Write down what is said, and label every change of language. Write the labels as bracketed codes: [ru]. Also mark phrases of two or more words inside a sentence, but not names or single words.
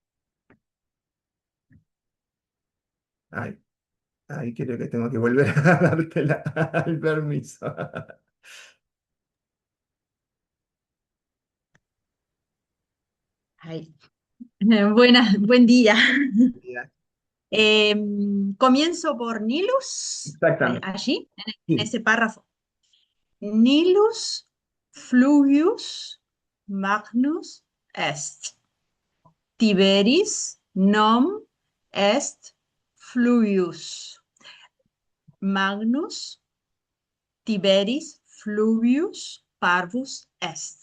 [es] Ay, ay, creo que tengo que volver a darte el permiso. Ay, buen día. Ya, Comienzo por Nilus, exactamente. allí, en Sí. ese párrafo. [la] Nilus fluvius magnus est. Tiberis nom est fluvius. Magnus Tiberis fluvius parvus est.